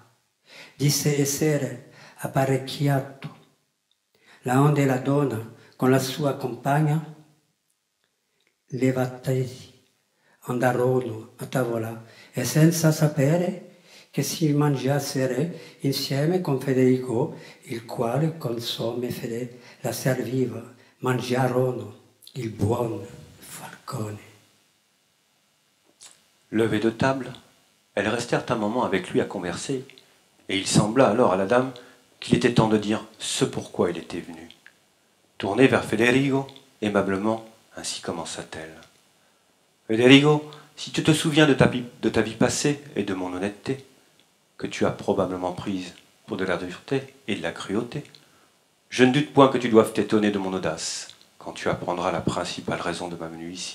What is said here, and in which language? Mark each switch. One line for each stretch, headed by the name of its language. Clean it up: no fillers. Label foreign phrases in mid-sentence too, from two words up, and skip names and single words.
Italian: Disse essere apparecchiato, laonde la donna con la sua compagna levatesi andarono a tavola e senza sapere che si mangiassero insieme con Federico, il quale con somme fede la serviva, mangiarono il buon falcone.
French: Levés de table, elles restèrent un moment avec lui à converser, et il sembla alors à la dame qu'il était temps de dire ce pourquoi il était venu. Tournée vers Federigo, aimablement, ainsi commença-t-elle. Federigo, si tu te souviens de ta vie passée et de mon honnêteté, que tu as probablement prise pour de la dureté et de la cruauté, je ne doute point que tu doives t'étonner de mon audace quand tu apprendras la principale raison de ma venue ici.